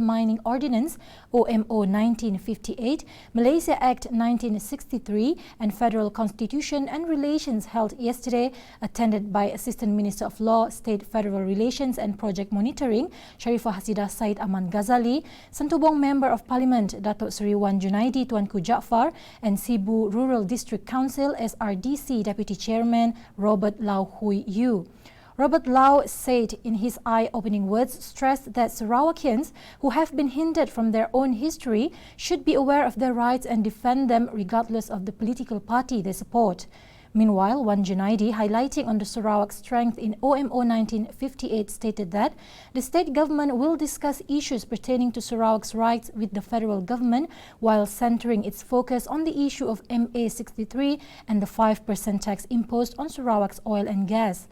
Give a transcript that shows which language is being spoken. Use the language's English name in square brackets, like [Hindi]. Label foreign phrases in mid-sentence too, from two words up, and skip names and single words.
[English] Mining Ordinance OMO 1958, Malaysia Act 1963 and Federal Constitution and Relations held yesterday, attended by Assistant Minister of Law, State Federal Relations and Project Monitoring, Sharifah Hasidah Said Aman Ghazali, Santubong Member of Parliament Datuk Seri Wan Junaidi Tuanku Jaafar, and Sibu Rural District Council SRDC Deputy Chairman Robert Lau Hui Yu. Robert Lau said in his eye-opening words, stressed that Sarawakians who have been hindered from their own history should be aware of their rights and defend them regardless of the political party they support. Meanwhile, Wan Junaidi, highlighting on the Sarawak strength in OMO 1958, stated that the state government will discuss issues pertaining to Sarawak's rights with the federal government while centering its focus on the issue of MA 63 and the 5% tax imposed on Sarawak's oil and gas.